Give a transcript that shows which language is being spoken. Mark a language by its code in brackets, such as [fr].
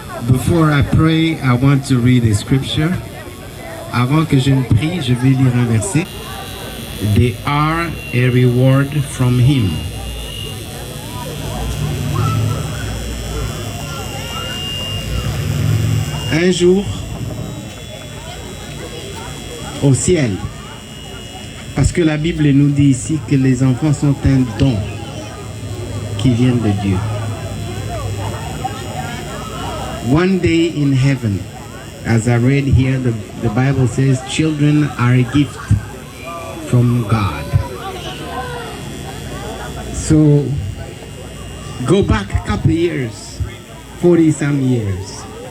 [en] Before I pray, I want to read a scripture. [fr] Avant que je ne prie, je vais lire un verset. [en] They are a reward from him. [fr] un jour au ciel. Parce que la Bible nous dit ici que les enfants sont un don qui vient de Dieu. [en] One day in heaven, as I read here, the Bible says children are a gift from God. So go back a couple of years, 40 some years.